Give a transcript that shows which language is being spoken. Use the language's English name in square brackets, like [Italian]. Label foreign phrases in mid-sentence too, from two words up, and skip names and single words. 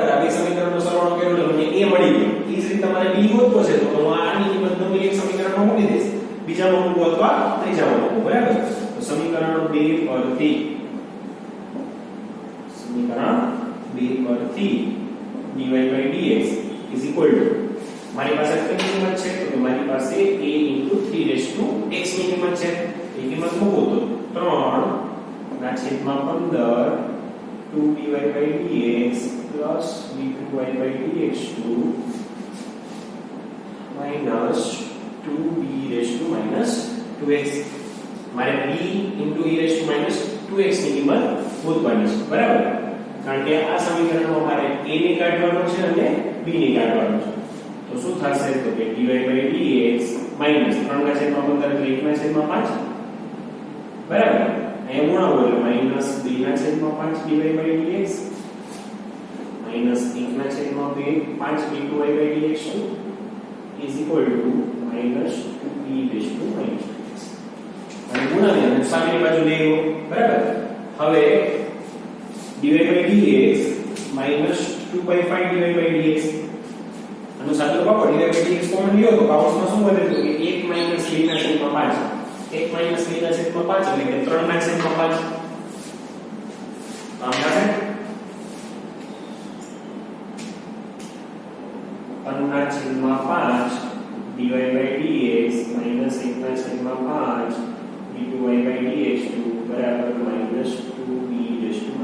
[Gujarati] આ બે સમીકરણનો સરવાળો કર્યો એટલે મને a મળી ગયો. એ જ રીતે તમારે b ગોતવો છે તો હું આની કિંમત ગમે એક સમીકરણમાં મૂકી દઈશ, બીજામાં મૂકવું અથવા ત્રીજામાં મૂકવું. બરાબર? તો સમીકરણ 2 પરથી [English] dy/dx is equal to [Gujarati] મારી પાસે કેટલી કિંમત છે? તો મારી પાસે [English] a into 3x [Gujarati] ની કિંમત છે. એ કિંમત મૂકો તો 3/15 [English] 2dy/dx plus d2y/dx minus 2b e 2x. [Gujarati] મારે [English] b into e 2x [Gujarati] ની કિંમત શોધવાની છે. બરાબર? કારણ કે આ સમીકરણમાં મારે a ને કાઢવાનું છે અને b ને કાઢવાનું છે. તો શું થશે? તો કે [English] dy/dx minus 3/15 [Gujarati] એટલે 1/5. બરાબર? અહીંયા ગુણાવો એટલે [English] minus 2/5 dy/dx minus 1/2 5 d2y/dx is equal to minus 2b e 2x. [Gujarati] અને ગુણાવી અને સામેની બાજુ લઈ લો. બરાબર? હવે [English] dy/dx minus 2/5 dy/dx [Gujarati] આનો સાદો પાડો dy/dx કોમન લ્યો તો કૌંસમાં શું બને? તો કે [English] 1 minus 2/5 1 minus 2/5 [Gujarati] એટલે કે 3/5 આમ થશે [English] 3/5 dy/dx minus 1/5 d2y/dx [Gujarati] બરાબર [English] minus 2b e 2x.